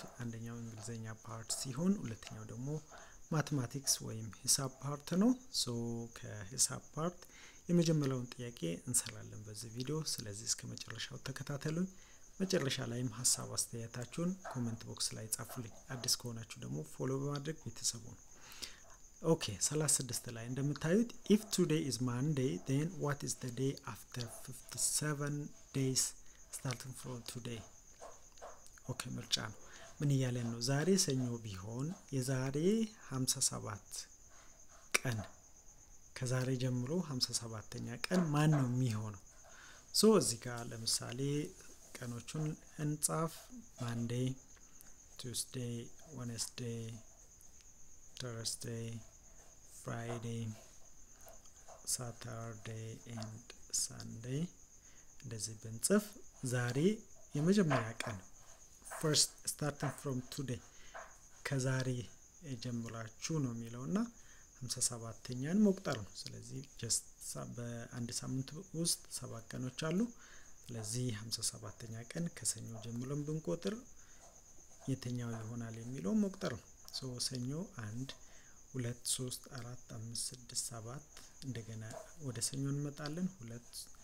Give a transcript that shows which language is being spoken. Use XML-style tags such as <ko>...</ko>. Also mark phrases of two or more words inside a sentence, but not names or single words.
<am>አንደኛው እንግሊዘኛ ፓርት ሲሆን ሁለተኛው ደግሞ ማቴማቲክስ ወይም ሂሳብ ፓርት ነው ሶ ከሂሳብ ፓርት የመጀመሪያውን ጥያቄ እንሰራለን በዚህ ቪዲዮ ስለዚህ እስከ መጨረሻው ተከታተሉኝ መጨረሻ ላይም ሐሳብ አስተያየታችሁን</am> <en>comment box</en> <am>ላይ ጻፉልኝ አዲስ ከሆናችሁ ደግሞ ፎሎ በማድረግ ቤተሰቡ ነው ኦኬ 36 ላይ እንደምታዩት</am> <en>if today is Monday then what is the day after 57 days starting from today</en> <am>ኦኬ ምርጫ ነው ምን ይያለን ነው ዛሬ ሰኞ ቢሆን የዛሬ 57 ቀን ከዛሬ ጀምሮ 57ኛ ቀን ማን ነው የሚሆነው ሶ እዚህ ጋር ለምሳሌ ቀኖቹን እንጻፍ</am> <en>Monday Tuesday Wednesday Thursday Friday Saturday and Sunday</en> <am>እንደዚህ ብንጽፍ ዛሬ የመጀመሪያ ቀን</am> <en>first starting from</en> <am>today ከዛሬ ጀምራችሁ ነው የሚለውና 57ኛን መቁጠር ነው ስለዚህ just በአንድ ሳምንት ውስጥ 7 ቀኖች አሉ ስለዚህ 57ኛ ቀን ከሰኞ ጀምሮን ብንቆጥር የትኛው ይሆናል የሚለው መቁጠር ነው ሶ ሰኞ 1 2 3 4 5 6 7 እንደገና ወደ ሰኞ እንመጣለን 2</am>